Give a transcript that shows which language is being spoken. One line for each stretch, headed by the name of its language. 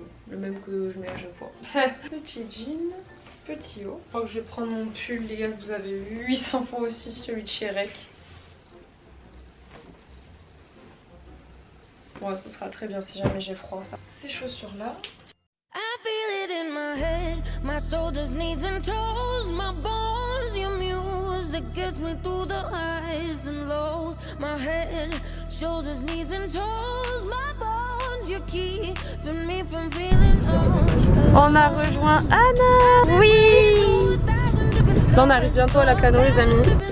French: Le même que je mets à chaque fois. Petit jean, petit haut. Je crois que je vais prendre mon pull les gars que vous avez vu. Il s'en faut aussi celui de chez Rec. Ouais, ça sera très bien si jamais j'ai froid ça. Ces chaussures là.
English: I feel it in my head, my shoulders, knees and toes, my bones, your music gets me through the highs and lows. My head, shoulders, knees and toes, my bones, you keeping me from feeling old.
French: On a rejoint Anna. Oui. Là on arrive bientôt à Lacano les amis.